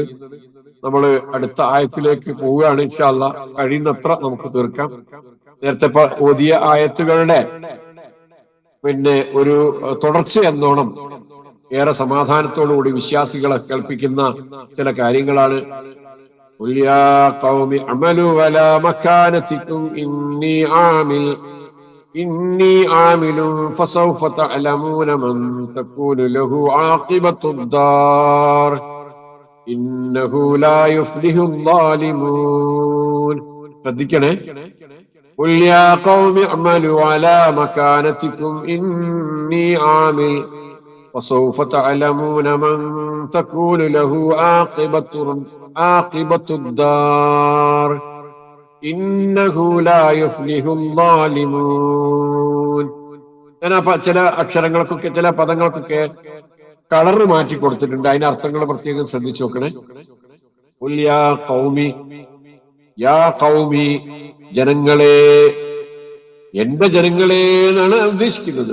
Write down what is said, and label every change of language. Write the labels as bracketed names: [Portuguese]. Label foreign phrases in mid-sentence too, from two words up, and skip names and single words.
[Malayalam] നമ്മൾ അടുത്ത ആയത്തിലേക്ക് പോവുകയാണ്. [Arabic] إن شاء الله [Malayalam] കഴിയുന്നത്ര നമുക്ക് തീർക്കാം. നേരത്തെ ഓതിയ ആയത്തുകളുടെ ഒരു തുടർച്ച എന്നോണം ഏറെ സമാധാനത്തോടുകൂടി വിശ്വാസികളെ കേൾപ്പിക്കുന്ന ചില കാര്യങ്ങളാണ്. [Arabic] إني عامل فسوف تعلمون من تكون له عاقبة الدار إنه لا يفلح الظالمون. [Malayalam] ശ്രദ്ധിക്കണേ. [Arabic] قل يا قوم اعملوا على مكانتكم إني عامل فسوف تعلمون من تكون له عاقبة الدار. إنه لا يفلح الظالمون. [Malayalam] ഞാൻ ചില അക്ഷരങ്ങൾക്കൊക്കെ ചില പദങ്ങൾക്കൊക്കെ കളറ് മാറ്റി കൊടുത്തിട്ടുണ്ട്. അതിന്റെ അർത്ഥങ്ങൾ പ്രത്യേകം ശ്രദ്ധിച്ചു നോക്കണേ. [Arabic] قل يا قومي، يا قومي, [Malayalam] ജനങ്ങളെ, എന്റെ ജനങ്ങളെ എന്നാണ് ഉദ്ദേശിക്കുന്നത്.